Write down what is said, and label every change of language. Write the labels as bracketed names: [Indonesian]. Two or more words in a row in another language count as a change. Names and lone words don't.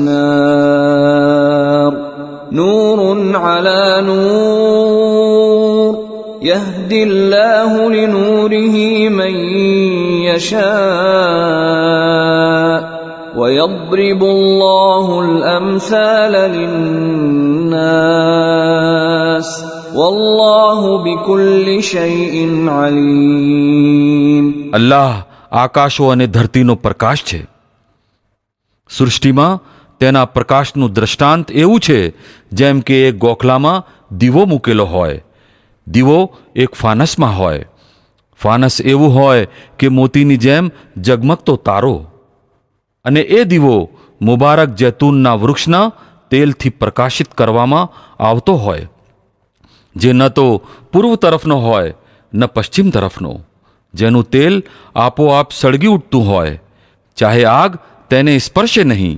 [Arabic] نار نور على نور يهدي الله لنوره من يشاء ويضرب الله الأمثال للناس والله بكل شيء عليم. [Gujarati] અલ્લાહ આકાશો અને ધરતીનો પ્રકાશ છે. સૃષ્ટિમાં તેના પ્રકાશનું દ્રષ્ટાંત એવું છે જેમ કે એક ગોખલામાં દીવો મૂકેલો હોય. દીવો એક ફાનસમાં હોય. ફાનસ એવું હોય કે મોતીની જેમ જગમગતો તારો, અને એ દીવો મુબારક જૈતૂનના વૃક્ષના તેલથી પ્રકાશિત કરવામાં આવતો હોય, જે ન તો પૂર્વ તરફનો હોય ન પશ્ચિમ તરફનો, જેનું તેલ આપોઆપ સળગી ઉઠતું હોય, ચાહે આગ તેને સ્પર્શે નહીં.